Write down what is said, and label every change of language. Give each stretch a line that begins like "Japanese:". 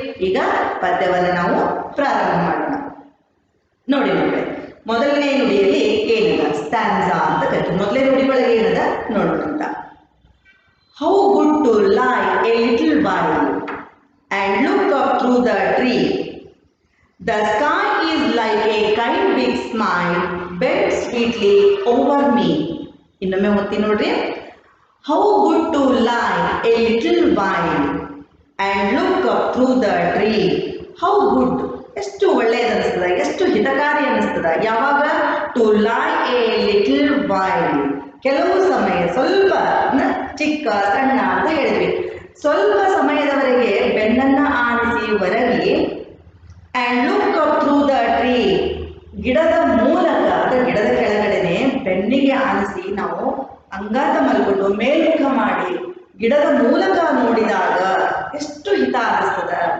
Kannada: ಈಗ ಪದ್ಯವನ್ನ ನಾವು ಪ್ರಾರಂಭ ಮಾಡೋಣ. ನೋಡಿ ಮಕ್ಕಳೇ, ಮೊದಲನೇ ನುಡಿಯಲ್ಲಿ ಏನದ? ಸ್ಟ್ಯಾನ್ಸಾ ಅಂತ ಕರಿತೀವಿ. ಮೊದಲನೇ ನುಡಿ ಒಳಗೆ ಏನದ ನೋಡೋಣ ಅಂತ.
English: How good to lie a little while and look up through the tree. The sky is like a kind big smile bent sweetly over me. ಇನ್ನೊಮ್ಮೆ ಓದ್ತೀನಿ ನೋಡ್ರಿ. How good to lie a little while and look up through the tree.
Kannada: How good, ಎಷ್ಟು ಒಳ್ಳೆಯದು ಅನಿಸ್ತದ, ಎಷ್ಟು ಹಿತಕಾರಿ ಅನಿಸ್ತದ. ಯಾವಾಗ? To ಲೈ ಎ ಲಿಟಲ್ ವೈಲ್, ಕೆಲವು ಸಮಯ, ಸ್ವಲ್ಪ, ಚಿಕ್ಕ ಸಣ್ಣ ಅಂತ ಹೇಳಿದ್ವಿ. ಸ್ವಲ್ಪ ಸಮಯದವರೆಗೆ ಬೆನ್ನನ್ನ ಆನಿಸಿ ಒರಗಿ, and look up through the tree, ಗಿಡದ ಮೂಲಕ, ಅಥವಾ ಗಿಡದ ಕೆಳಗಡೆನೆ ಬೆನ್ನಿಗೆ ಆನಿಸಿ ನಾವು ಅಂಗಾತ ಮಲ್ಕೊಂಡು ಮೇಲ್ಮುಖ ಮಾಡಿ ಗಿಡದ ಮೂಲಕ ನೋಡಿದಾಗ ಎಷ್ಟು ಹಿತ ಅನಿಸ್ತದ.